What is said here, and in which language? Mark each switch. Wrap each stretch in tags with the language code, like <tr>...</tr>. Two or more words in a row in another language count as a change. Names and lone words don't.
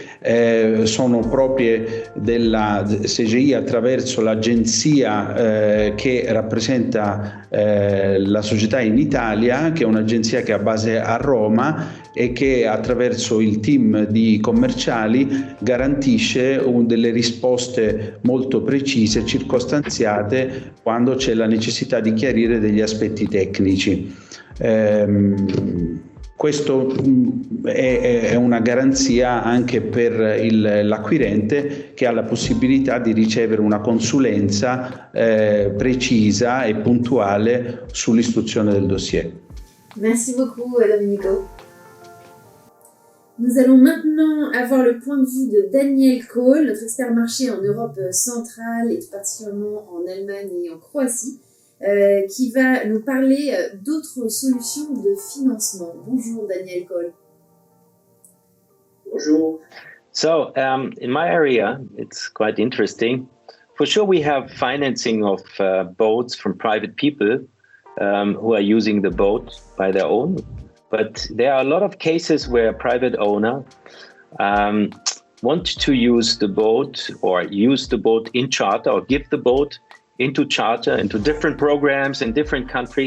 <it>sono proprie della CGI attraverso l'agenzia che rappresenta la società in Italia, che è un'agenzia che ha base a Roma e che attraverso il team di commerciali garantisce delle risposte molto precise, circostanziate, quando c'è la necessità di chiarire degli aspetti tecnici. Questo è una garanzia anche per l'acquirente, che ha la possibilità di ricevere una consulenza precisa e puntuale sull'istruzione del dossier.</it> <fr>Merci beaucoup, Domenico. Nous allons maintenant avoir le point de vue de Daniel Kohl, notre expert marché en Europe centrale et tout particulièrement en Allemagne et en Croatie, qui va nous parler d'autres solutions de financement. Bonjour Daniel Kohl. Bonjour.</fr> <en>So in my area, it's quite interesting. For sure, we have financing of boats from private people who are using the boat by their own. But there are a lot of cases where a private owner wants to use the boat or use the boat in charter or give the boat into charter, into different programs in different countries.</en>